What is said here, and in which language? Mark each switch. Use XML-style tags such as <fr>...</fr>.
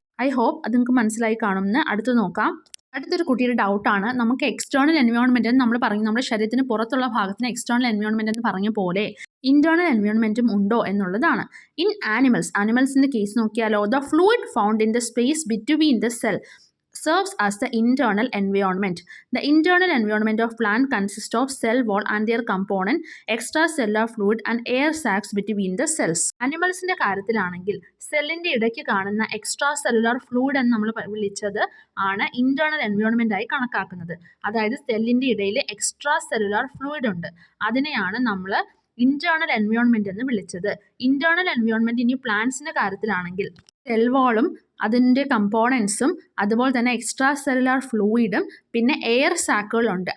<en>I hope</en> <ml>അത് നിങ്ങൾക്ക് മനസ്സിലായി കാണുമെന്ന്. അടുത്ത് നോക്കാം. അടുത്തൊരു കുട്ടിയുടെ ഡൗട്ടാണ്, നമുക്ക് എക്സ്റ്റേണൽ എൻവയോൺമെൻറ്റ് എന്ന് നമ്മൾ പറഞ്ഞു, നമ്മുടെ ശരീരത്തിന് പുറത്തുള്ള ഭാഗത്തിന് എക്സ്റ്റേണൽ എൻവയോൺമെൻറ്റ് എന്ന് പറഞ്ഞ പോലെ ഇൻറ്റേർണൽ എൻവയോൺമെൻറ്റും ഉണ്ടോ എന്നുള്ളതാണ്. ഇൻ ആനിമൽസിൻ്റെ കേസ് നോക്കിയാലോ,</ml> <en>The fluid found in the space between the cell serves as the internal environment. The internal environment of plant consists of cell wall and their component, extracellular fluid and air sacs between the cells.</en> <ml>Animalsന്റെ കാര്യത്തിലാണെങ്കിൽ സെല്ലിൻ്റെ ഇടയ്ക്ക് കാണുന്ന extra cellular fluid എന്ന് നമ്മൾ വിളിച്ചത് ആണ് internal environment ആയി കണക്കാക്കുന്നത്. അതായത് സെല്ലിൻ്റെ ഇടയിൽ എക്സ്ട്രാ സെല്ലുലാർ ഫ്ലൂയിഡ് ഉണ്ട്, അതിനെയാണ് നമ്മൾ ഇന്റേണൽ എൻവയോൺമെൻറ്റ് എന്ന് വിളിച്ചത്. ഇന്റേണൽ എൻവയോൺമെൻറ്റ് ഇനി പ്ലാന്റ്സിൻ്റെ കാര്യത്തിലാണെങ്കിൽ സെൽ വാളും അതിൻ്റെ കമ്പോണൻസും അതുപോലെ തന്നെ എക്സ്ട്രാ സെല്ലുലാർ ഫ്ലൂയിഡും പിന്നെ എയർ സാക്കുകളുണ്ട്.</ml>